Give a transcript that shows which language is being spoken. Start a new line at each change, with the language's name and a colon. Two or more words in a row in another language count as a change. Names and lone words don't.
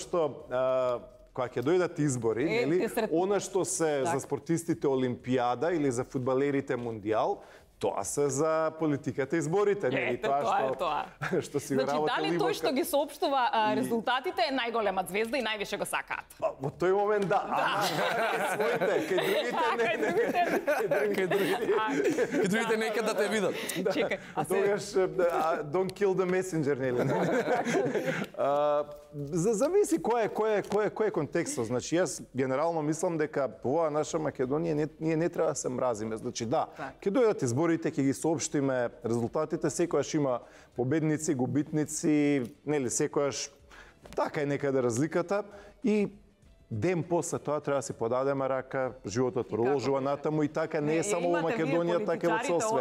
Macedonian: Знаете, затоа што кога ќе дојдат избори, нели, она што се за спортистите Олимпијада или за фудбалерите Мундијал, тоа се за политиката и изборите, нели? Што си го работи дали тој што ги соопштува резултатите е најголема звезда и највише го сакаат? Во тој момент да, своите, кај другите нека да те видат. Чекај, тогаш
English: don't kill the messenger,
Macedonian: нели? Зависи кој е контекстот. Значи, јас генерално мислам дека во наша Македонија ние не треба да се мразиме. Значи, да, ќе дојдат изборите, ќе ги соопштиме резултатите, секојаш има победници, губитници, нели, секојаш така е некаде разликата и ден после тоа треба да си подадеме рака, животот продолжува натаму и така не е само во Македонија, така е во цел свет.